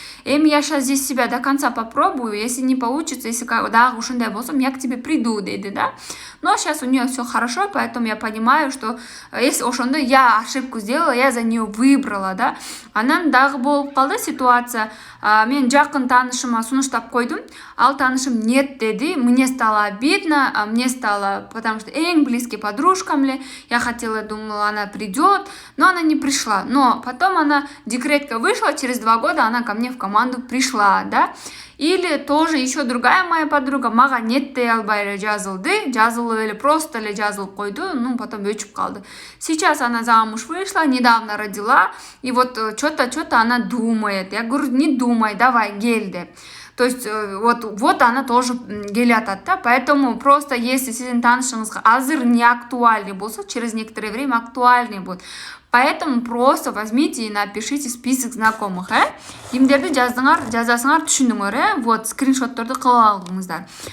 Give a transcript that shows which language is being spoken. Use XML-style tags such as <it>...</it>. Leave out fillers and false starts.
<ru>Эми я сейчас здесь себя до конца попробую. Если не получится,</ru> <ky>если дагы ушундай болсо,</ky> <ru>я к тебе приду, дейди да. Но сейчас у нее все хорошо, поэтому я понимаю, что если ошондой я ошибку сделала, я за нее выбрала, да.</ru> <ky>Анан дагы болуп калды ситуация. Мен жакын таанышыма сунуштап койдум. Ал таанышым нет деди.</ky> <ru>Мне стало обидно, мне стало, потому что эң близкий подружкам эле. Я хотела, думала, она придет, но она не пришла. Но потом она декретка вышла, через 2 года она ко мне в команду пришла, да.</ru> <ky>Или тоже еще другая моя подруга мага нет дей албай эле жазылды, жазылып эле просто эле жазылып койду, ну потом өчүп калды.</ky> <ru>Сейчас она замуж вышла, недавно родила, и вот что-то она думает. Я говорю, не думай, давай,</ru> <ky>гель деп.</ky> <ru>То есть вот она тоже келатат да.</ru> <ky>Поэтому просто если сиздин таанышыңызга азыр не актуальный болсо, через некоторое время актуальный будет.</ky> <ru>Поэтому просто возьмите и напишите список знакомых,</ru> <ky>кимдерди жазасыңар, түшүндүңөр,</ky> <ru>вот скриншотторду кылып алыңыздар.</ru>